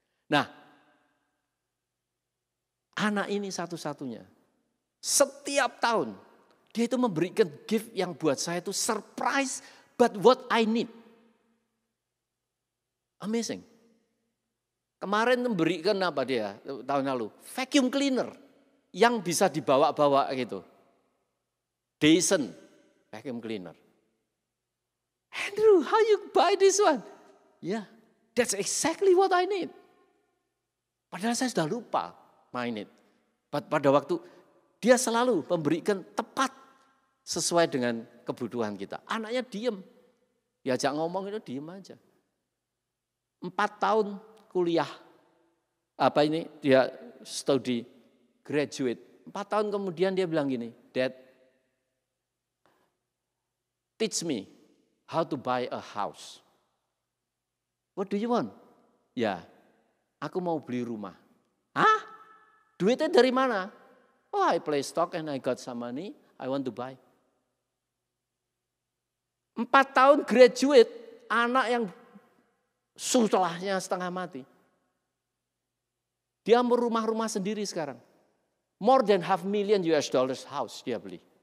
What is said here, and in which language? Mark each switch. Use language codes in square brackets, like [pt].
[id] Nah, anak ini satu-satunya, setiap tahun dia itu memberikan gift yang buat saya itu surprise, but what I need. Amazing. Kemarin memberikan apa dia tahun lalu? Vacuum cleaner yang bisa dibawa-bawa gitu. [en] Dyson vacuum cleaner. Andrew, how you buy this one? Yeah, that's exactly what I need. [id] Padahal saya sudah lupa main it. Pada waktu dia selalu memberikan tepat sesuai dengan kebutuhan kita. Anaknya diem, diajak ngomong itu diem aja. 4 tahun kuliah, dia studi, graduate. 4 tahun kemudian dia bilang gini, [en] Dad, teach me how to buy a house. What do you want? [id] Ya, aku mau beli rumah. Hah? Duitnya dari mana? [en] Oh, I play stock and I got some money, I want to buy. [id] 4 tahun graduate, anak yang setelahnya setengah mati. Dia mau rumah-rumah sendiri sekarang. [en] More than $500,000 house [id] dia beli.